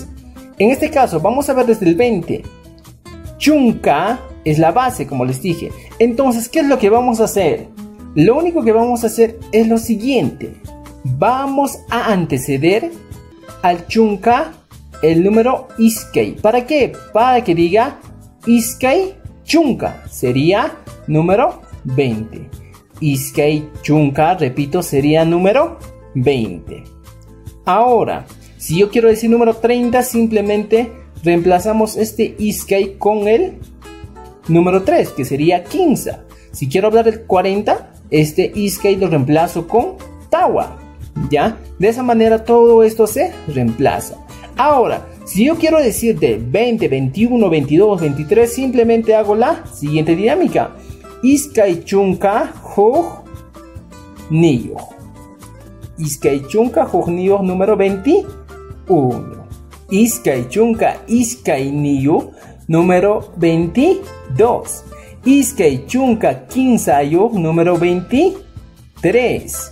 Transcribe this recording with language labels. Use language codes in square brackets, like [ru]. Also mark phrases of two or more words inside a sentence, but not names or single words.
[es] En este caso, vamos a ver desde el 20. Chunka es la base, como les dije. Entonces, ¿qué es lo que vamos a hacer? Lo único que vamos a hacer es lo siguiente. Vamos a anteceder al chunka el número iskay. ¿Para qué? Para que diga [qu] iskay chunka [es] sería número 20. [qu] Iskay chunka, [es] repito, sería número 20. Ahora, si yo quiero decir número 30, simplemente reemplazamos este iskay con el número 3, que sería 15. Si quiero hablar del 40, este iskay lo reemplazo con tawa. ¿Ya? De esa manera todo esto se reemplaza. Ahora, si yo quiero decir de 20, 21, 22, 23, simplemente hago la siguiente dinámica. [qu] Iskay chunka huk niyuq. Iskay chunka huk niyuq número 21. Iskay chunka iskay niyuq número 22. Iskay chunka kinsayuq número 23.